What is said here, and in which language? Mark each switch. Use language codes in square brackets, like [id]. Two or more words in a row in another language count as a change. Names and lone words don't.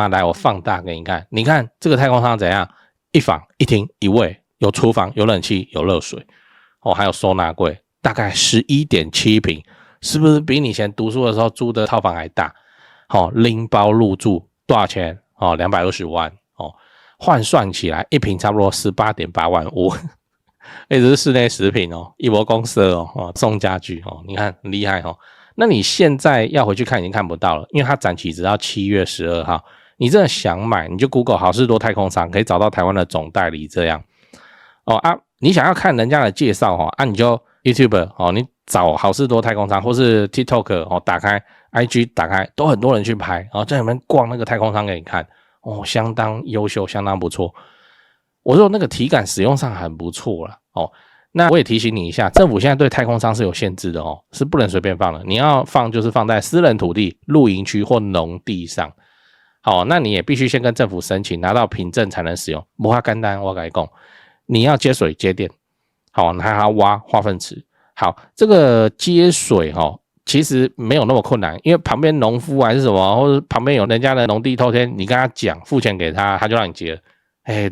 [zh] 來，我放大給你看，你看這個太空艙怎樣？一房一廳一衛，有廚房，有冷氣，有熱水還有收納櫃，大概 11.7 坪，是不是比你以前讀書的時候租的套房還大？拎包入住多少錢？220萬換算起來一坪差不多 18.8 萬5這是室內食品一窩公社送家具你看很厲害那你現在要回去看已經看不到了，因為它展期直到7月12號。你真的想買，你就 Google 好市多太空艙，可以找到台灣的總代理這樣你想要看人家的介紹你就 YouTube 你找好市多太空艙，或是 TikTok 打開 IG 打開，都很多人去拍在裡面逛那個太空艙給你看相當優秀，相當不錯。我說那個體感使用上很不錯啦那我也提醒你一下，政府現在對太空艙是有限制的是不能隨便放的，你要放就是放在私人土地、露營區或農地上那你也必須先跟政府申請，拿到憑證才能使用。不怕簡單，我跟你說，你要接水接電你還要挖化糞池。好，這個接水其實沒有那麼困難，因為旁邊農夫還是什麼，或者旁邊有人家的農地透天，你跟他講，付錢給他，他就讓你接了。